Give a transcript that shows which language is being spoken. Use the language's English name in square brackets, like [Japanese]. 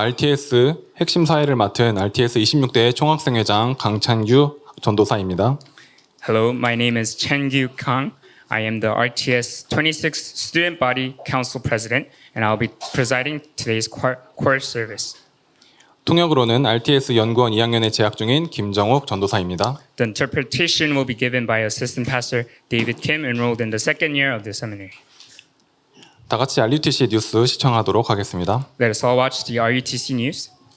[Korean] RTS 핵심 사회를 맡은 RTS 26대 총학생회장 강찬규 전도사입니다. [English] Hello, my name is Chen-Gyu Kang. I am the RTS 26 Student Body Council President, and I'll be presiding today's choir service. [Korean] 통역으로는 RTS 연구원 2학년에 재학 중인 김정욱 전도사입니다. [English] The interpretation will be given by Assistant Pastor David Kim, enrolled in the second year of the seminary. [Korean] 다 같이 RUTC 뉴스 시청하도록 하겠습니다. [English] Let us all watch the RUTC news.